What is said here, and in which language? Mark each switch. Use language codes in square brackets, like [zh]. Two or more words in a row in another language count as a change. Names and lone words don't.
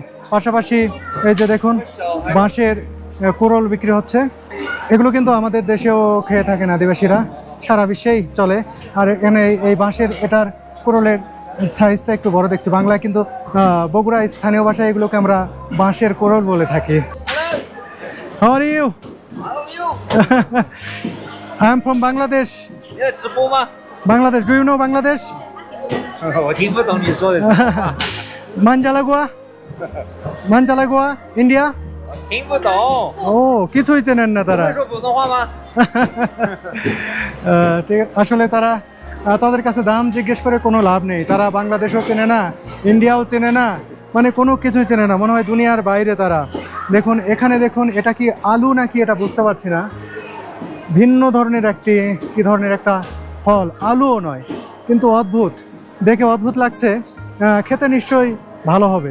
[bn] পাশাপাশি এই যে দেখুন বাঁশের কোরল বিক্রি হচ্ছে। এগুলো কিন্তু আমাদের দেশেও খেয়ে থাকেন আদিবাসীরা, সারা বিশ্বেই চলে। আর এখানে এই বাঁশের এটার কোরলের সাইজটা একটু বড় দেখছি। বাংলায় কিন্তু বগুড়া স্থানীয় ভাষায় এগুলোকে আমরা বাঁশের কোরল বলে থাকি। [en] How are you? I am from Bangladesh. [zh] 直播吗？ [en] Bangladesh. Do you know Bangladesh? [zh] 我听不懂你说的什么话， Manjalagua, India. 听不懂。 [bn] ও কিছুই চেনেন না তারা। [zh] 会说普通话吗？ [bn] ঠিক, আসলে তারা তাদের কাছে দাম জিজ্ঞেস করে কোনো লাভ নেই। তারা বাংলাদেশও চেনে না, ইন্ডিয়াও চেনে না, মানে কোনো কিছুই চেনে না, মনে হয় দুনিয়ার বাইরে তারা। দেখুন এখানে দেখুন, এটা কি আলু নাকি এটা বুঝতে পারছি না। ভিন্ন ধরনের কি ধরনের একটা ফল, আলুও নয়, কিন্তু অদ্ভুত, দেখে অদ্ভুত লাগছে, খেতে নিশ্চয়ই ভালো হবে।